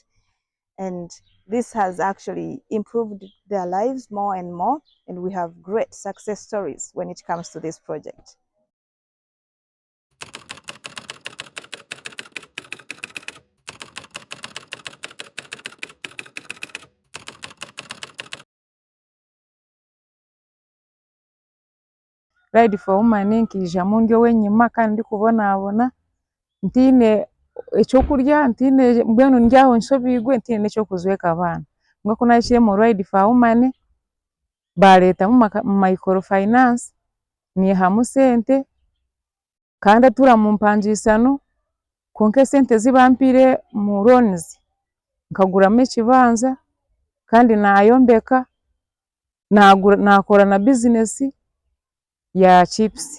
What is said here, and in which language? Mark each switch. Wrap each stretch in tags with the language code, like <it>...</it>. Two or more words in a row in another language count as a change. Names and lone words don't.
<en>And this has actually improved their lives more and more, and we have great success stories when it comes to this project.</en> <nyn>Ride for Women nkiijamu ndi ow'enyima kandi ndikubonaabona ntiine ekyokurya, ntiine mbwenu ndi aho nshobiigwe ntiine n'ekyokuzweka abaana. Mbwenu ku naahikire mu Ride for Women baareetamu microfinance niihamu sente kandi atuura mu mpangiisano, kwonka esente ezi bampiire mu loans nkaguramu ekibanza kandi naayombeka, naakora na bizinesi ya chips.</nyn>